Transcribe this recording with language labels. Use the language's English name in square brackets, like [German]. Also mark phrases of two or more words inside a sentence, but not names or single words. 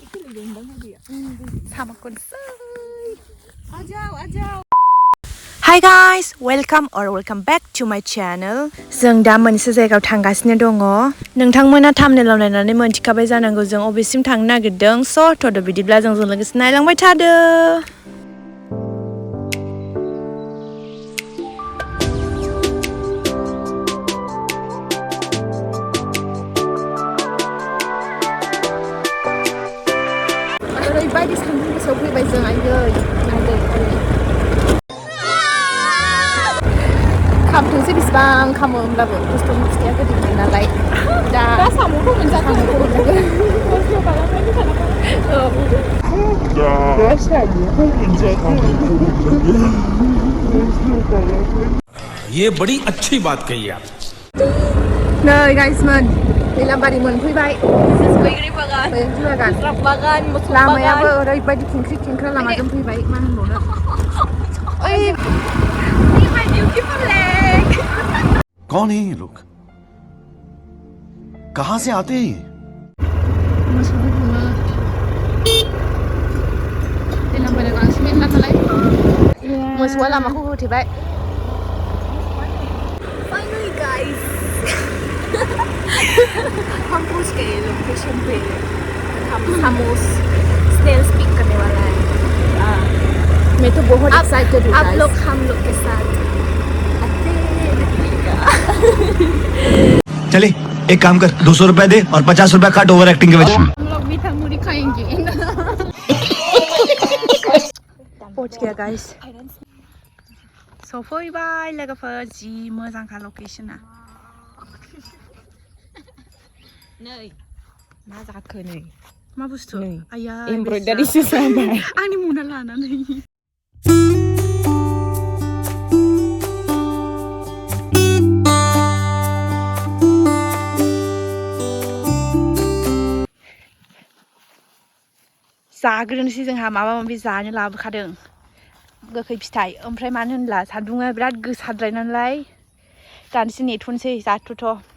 [English] Sama konsai. Hi guys, welcome back to my channel. [Bodo] जों दा मोनसे जायगायाव थांगासिनो दङ। नोंथांमोना थाम्बनेलाव नायनानै मोनथिखाबाय जानांगौ जों अबेसिम थांनो नागिरदों। स' थ'द' बिदिब्ला जोंजों लोगोसे नायलांबाय थादो। ओरैबायदि सान्दुं गोसायाव फैबाय जों आयै खामथोंसै बेसेबां खामो होमब्लाबो खस्थ'नि फिथाइया गोदै नालाय दा साम'खौ मोनजागोन [Hindi] ये बड़ी अच्छी बात कही आप [Bodo] नै गाइसमोन दैलामबारि मोनफैबाय बैग्रि बागान लामायाबो ओरैबायदि खेंख्रि खेंख्रा लामाजों फैबाय मा होनबावनो ओइ [Hindi] कौन है ये लोग कहाँ से आते हैं [Bodo] मोसौआ लामाखौ होथेबाय [English] Finally guys [Hindi] हम पहुंच गए लोकेशन पे हम सामोस snails पिक करने वाला है मैं तो बहुत एक्साइटेड हूँ आप लोग हम लोग के साथ चले एक काम कर 200 रुपए दे और 50 रुपए काट [English] over acting [Hindi] के वजह हम लोग मीठा मुड़ी खाएंगे पहुंच गया गाइस [Bodo] सफैबाय लोगोफोर जि मोजांखा लकेशना नै मा जाखो नै मा बुस्थु आया एमब्रयडारिसो जाबाय आंनि मना लानानै जाग्रोनोसै जोंहा माबा माबि जानो लाबोखादों गोखै फिथाइ ओमफ्राय मानो होनब्ला सान्दुङा बिराद गोसाद्राय नालाय दानसे नेथ'नोसै जाथ'थ'